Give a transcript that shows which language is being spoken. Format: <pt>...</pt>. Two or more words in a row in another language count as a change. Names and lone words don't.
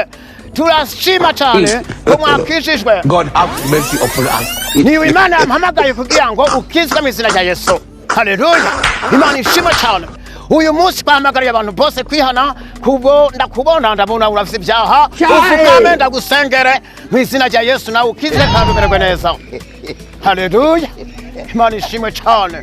<rw>Turashima cyane ko mwakijijwe.</rw> <en>God have mercy upon us.</en> <rw>Niwe Imana yampamagaye kugira ngo ukizwe mu izina rya Yesu. Haleluya. Imana ishima cyane. Uyu munsi bahamagariye abantu bose kwihana, kubwo ndakubona ndabona uravye ibyaha, ufukame ndagusengere mu izina rya Yesu nawe ukizwe kandi umererwe neza. Haleluya. Imana ishimwe cyane.</rw>